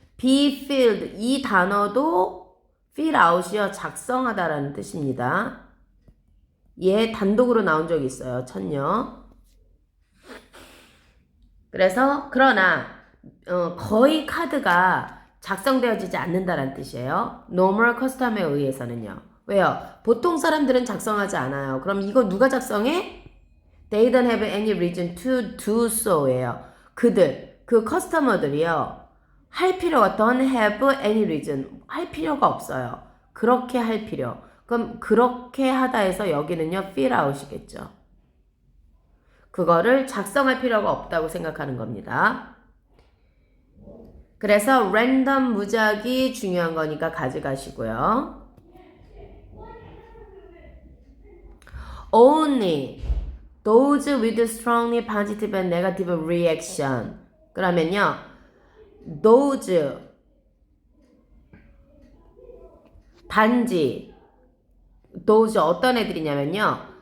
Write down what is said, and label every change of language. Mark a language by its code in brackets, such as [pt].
[en] be filled [ko] 이 단어도 [en] fill out이요. [ko] 작성하다라는 뜻입니다. 얘 단독으로 나온 적이 있어요. 천녀. 그래서 그러나 거의 카드가 작성되어지지 않는다라는 뜻이에요. [en] normal custom [ko] 에 의해서는요. 왜요? 보통 사람들은 작성하지 않아요. 그럼 이거 누가 작성해? [en] They don't have any reason to do so예요. [ko] 그들, 그 커스터머들이요. 할 필요가 [en] don't have any reason. [ko] 할 필요가 없어요. 그렇게 할 필요. 그럼 그렇게 하다 해서 여기는요. [en] fill out이겠죠. [ko] 그거를 작성할 필요가 없다고 생각하는 겁니다. 그래서 랜덤 무작위 중요한 거니까 가져가시고요. [en] Only those with strongly positive and negative reaction. [ko] 그러면요. those 단지 those 어떤 애들이냐면요.